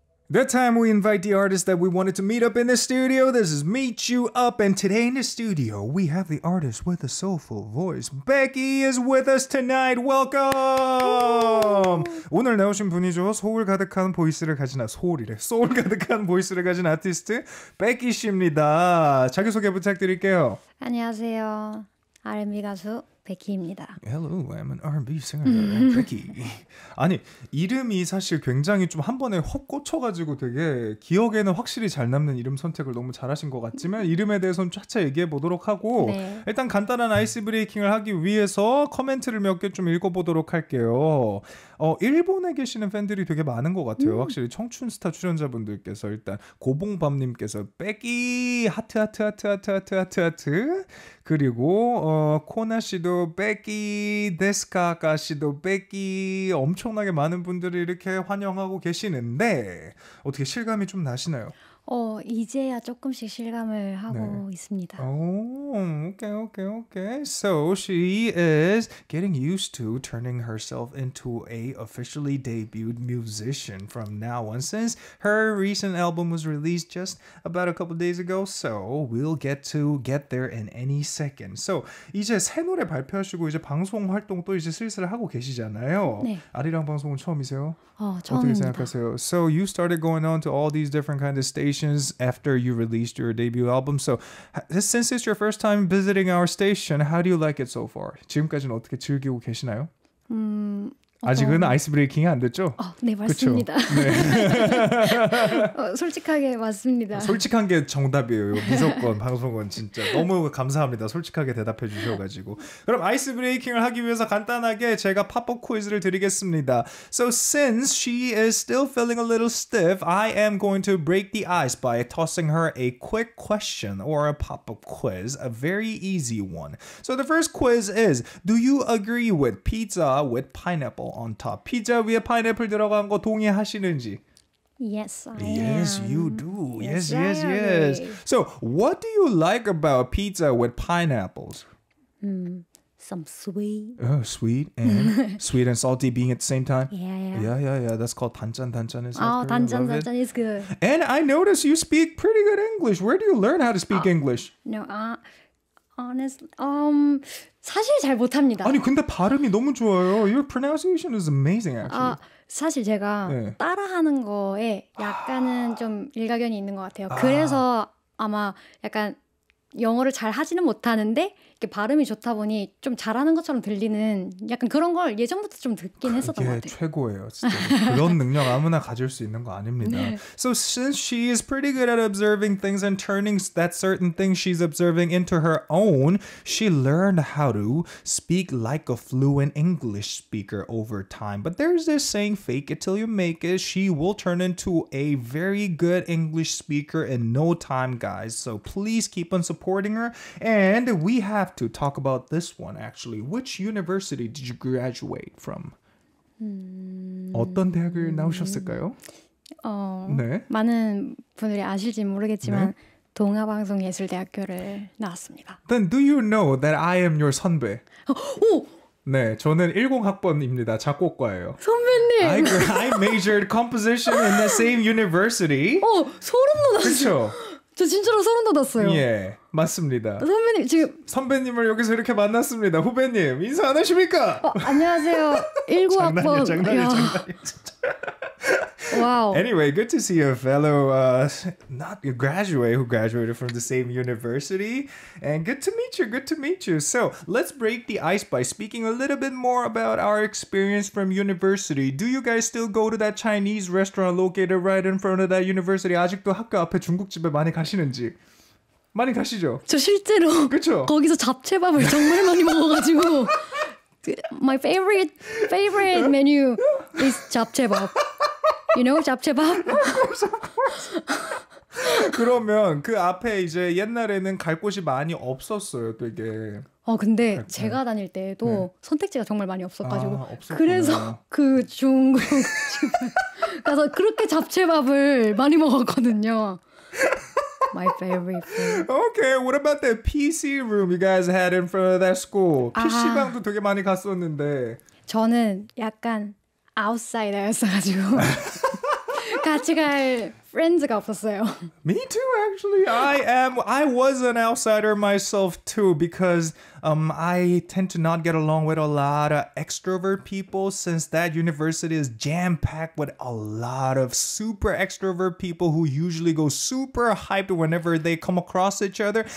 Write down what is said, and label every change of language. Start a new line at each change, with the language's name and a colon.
English: That time we invite the artist that we wanted to meet up in the studio. This is Meet You Up. And today in the studio, we have the artist with a soulful voice. Becky is with us tonight. Welcome!
Korean: 오늘 나오신 분이죠. 소울 가득한 보이스를 가진, 소울 가득한 보이스를 가진 아티스트, 베키 씨입니다. 자기소개 부탁드릴게요. 안녕하세요. R&B 가수 베키입니다.
English: Hello, I'm an R&B singer, Becky.
Korean: 아니, 이름이 사실 굉장히 좀 한 번에 확 꽂혀가지고 되게 기억에는 확실히 잘 남는 이름 선택을 너무 잘하신 것 같지만 이름에 대해서는 차차 얘기해 보도록 하고 네. 일단 간단한 아이스 브레이킹을 하기 위해서 코멘트를 몇 개 좀 읽어보도록 할게요. 일본에 계시는 팬들이 되게 많은 것 같아요. 확실히 청춘 스타 출연자분들께서 일단 고봉밤님께서 베키 하트 하트 하트 하트 하트 하트 하트 그리고 코나 씨도 베키 데스카가 씨도 베키 엄청나게 많은 분들이 이렇게 환영하고 계시는데 어떻게 실감이 좀 나시나요? 이제야 조금씩 실감을 하고 있습니다.
English: Okay. So she is getting used to turning herself into a officially debuted musician from now on since her recent album was released just about a couple days ago. So we'll get there in any second. So
Korean: 이제 새 노래 발표하시고 이제 방송 활동 또 이제 슬슬 하고 계시잖아요. 네. 아리랑 방송은 처음이세요? 처음입니다. 어떻게 생각하세요?
English: So you started going on to all these different kind of stations after you released your debut album. So since it's your first time visiting our station, how do you like it so far?
Korean: 지금까지는 어떻게 즐기고 계시나요? 아직은 아이스 브레이킹이 안 됐죠? 네, 맞습니다. 네. 솔직하게 맞습니다. 솔직한 게 정답이에요. 무조건 방송은 진짜 너무 감사합니다. 솔직하게 대답해 주셔가지고. 그럼 아이스 브레이킹을 하기 위해서 간단하게 제가 팝업 퀴즈를 드리겠습니다.
English: So since she is still feeling a little stiff, I am going to break the ice by tossing her a quick question or a pop-up quiz, a very easy one. So the first quiz is, do you agree with pizza with pineapple on top?
Korean: 피자 위에 파인애플 들어간 거 동의하시는지?
English: Yes, I Yes, am. you do. Yes. agree. So, what do you like about pizza with pineapples? Some sweet. Sweet and salty being at the same time? Yeah. That's called 단짠. Is 단짠 is good. And I notice you speak pretty good English. Where do you learn how to speak English? No, honestly,
Korean: 사실 잘 못합니다. 아니, 근데 발음이 너무 좋아요.
English: Your pronunciation is amazing, actually.
Korean: 사실 제가 따라하는 거에 약간은 좀 일가견이 있는 것 같아요. 그래서 아마 약간 영어를 잘 하지는 못하는데 이렇게 발음이 좋다 보니 좀 잘하는 것처럼 들리는 약간 그런 걸 예전부터 좀 듣긴 했었던 것 같아요. 그게 최고예요. 진짜. 그런 능력 아무나 가질 수 있는 거 아닙니다. 네.
English: So since she is pretty good at observing things and turning that certain thing she's observing into her own, she learned how to speak like a fluent English speaker over time. But there's this saying, fake it till you make it. She will turn into a very good English speaker in no time, guys. So please keep on supporting her. And we have to talk about this one, actually. Which university did you graduate from?
Korean: 어떤 대학을 나오셨을까요? 네. 많은 분들이 아실지 모르겠지만 동아방송예술대학교를 나왔습니다.
English: Then do you know that I am your 선배?
Korean: 오! 네, 저는 10학번입니다. 작곡가예요. 선배님!
English: I majored composition in the same university.
Korean: 소름 돋았어요. 그렇죠? 저 진짜로 소름 돋았어요. 예, 맞습니다. 선배님 지금 선배님을 여기서 이렇게 만났습니다. 후배님 인사 안 하십니까? 안녕하세요. 19학번. 장난이야.
English: Wow. Anyway, good to see a fellow not a graduate who graduated from the same university. And good to meet you. So let's break the ice by speaking a little bit more about our experience from university. Do you guys still go to that Chinese restaurant located right in front of that university?
Korean: 아직도 학교 앞에 중국집에 많이 가시는지? 많이 가시죠? 저 실제로 그쵸? 거기서 잡채밥을 정말 많이 먹어가지고
English: My favorite menu is
Korean: 잡채밥.
English: You know 잡채밥? Of course.
Korean: 그러면 그 앞에 이제 옛날에는 갈 곳이 많이 없었어요, 되게. 근데 제가 다닐 때에도 선택지가 정말 많이 없어가지고 없었구나. 그래서 그 중국집에 가서 그렇게 잡채밥을 많이 먹었거든요.
English: My favorite food. Okay, what about the PC room you guys had in front of that school?
Korean: PC방도 되게 많이 갔었는데. 저는 약간 아웃사이더였어가지고 같이 갈 friends가 없었어요.
English: Me too, actually. I was an outsider myself too because I tend to not get along with a lot of extrovert people since that university is jam-packed with a lot of super extrovert people who usually go super hyped whenever they come across each other.